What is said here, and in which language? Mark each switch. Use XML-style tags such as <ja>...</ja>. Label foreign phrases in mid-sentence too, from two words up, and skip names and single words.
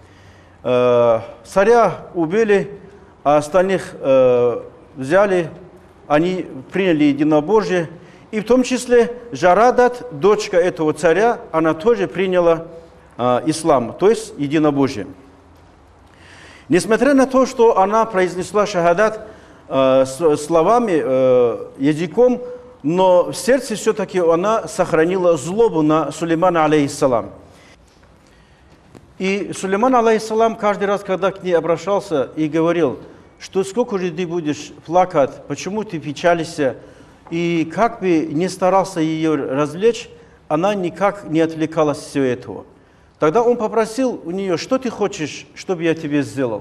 <ru>Царя убили, а остальных взяли, они приняли единобожие, и в том числе Жарадат, дочка этого царя, она тоже приняла ислам, то есть единобожие. Несмотря на то, что она произнесла шахадат словами, языком, но в сердце все-таки она сохранила злобу на Сулеймана, алейхиссалам. И Сулейман, алейхиссалам, каждый раз, когда к ней обращался и говорил, что сколько же ты будешь плакать, почему ты печалишься, и как бы не старался ее развлечь, она никак не отвлекалась от всего этого. Тогда он попросил у нее, что ты хочешь, чтобы я тебе сделал?</ru>